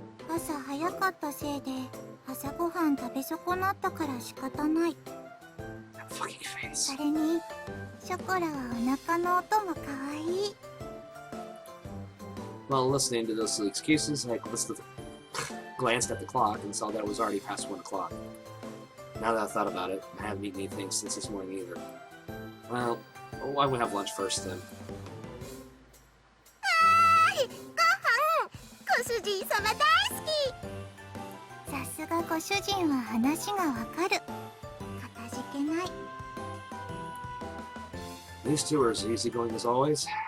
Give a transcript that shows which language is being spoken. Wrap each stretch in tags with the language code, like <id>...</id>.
<ja>本当に。朝早かったせいで朝ごはん食べ損なったから仕方ない。それにショコラはお腹の音も可愛い。</ja> <en>Well, listening to those silly excuses, I glanced at the clock and saw that it was already past 1 o'clock. Now that I thought about it, I haven't eaten anything since this morning either. Well, why don't we have lunch first then?</en> <ja>ご飯ご主人様大好き。さすがご主人は話がわかる。かたじけない。</ja> <en>These two are as easygoing as always.</en>